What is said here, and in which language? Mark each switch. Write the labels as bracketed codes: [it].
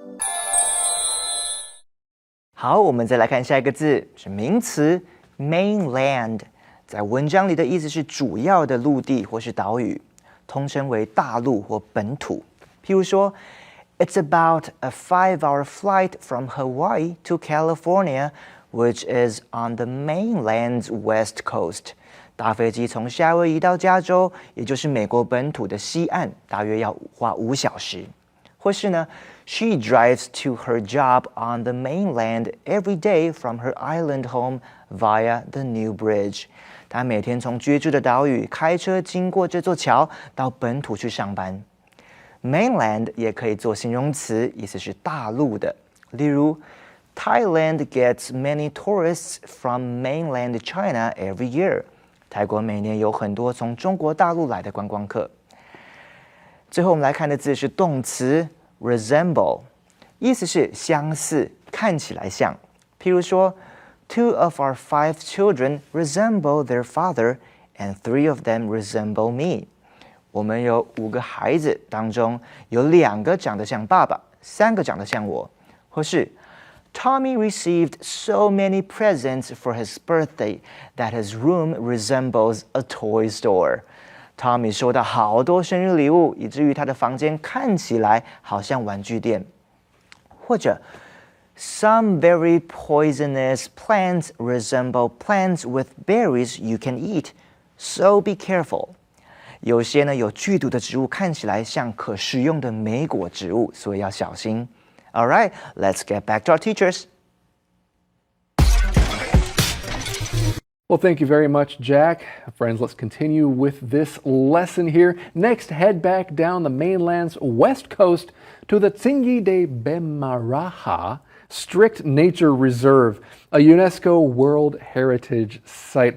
[zh] "好，我们再来看下一个字，是名词 mainland。在文章里的意思是主要的陆地或是岛屿，通称为大陆或本土。譬如说 [en] It's about a 5-hour flight from Hawaii to California, which is on the mainland's west coast. [zh] 搭飞机从夏威夷到加州，也就是美国本土的西岸，大约要花5小时。或是呢 [en] ，She drives to her job on the mainland every day from her island home via the new bridge。 [zh] 她每天从居住的岛屿开车经过这座桥到本土去上班。 Mainland 也可以做形容词，意思是大陆的。例如 [en] Thailand gets many tourists from mainland China every year。 [zh] 泰国每年有很多从中国大陆来的观光客。最后我们来看的字是动词 resemble， 意思是相似，看起来像。譬如说 [en] ，Two of our 5 children resemble their father, and 3 of them resemble me。 [zh] 我们有5个孩子，当中有2个长得像爸爸，3个长得像我。或是 [en] Tommy received so many presents for his birthday that his room resembles a toy store. [zh] Tommy 收到好多生日礼物，以至于他的房间看起来好像玩具店。或者 [en] Some very poisonous plants resemble plants with berries you can eat, so be careful. [zh] 有些呢有剧毒的植物看起来像可食用的莓果植物，所以要小心。 [en] All right, let's get back to our teachers. Well, thank you very much, Jack. Friends, let's continue with this lesson here. Next, head back down the mainland's west coast to the Tsingy de Bemaraha Strict Nature Reserve, a UNESCO World Heritage Site.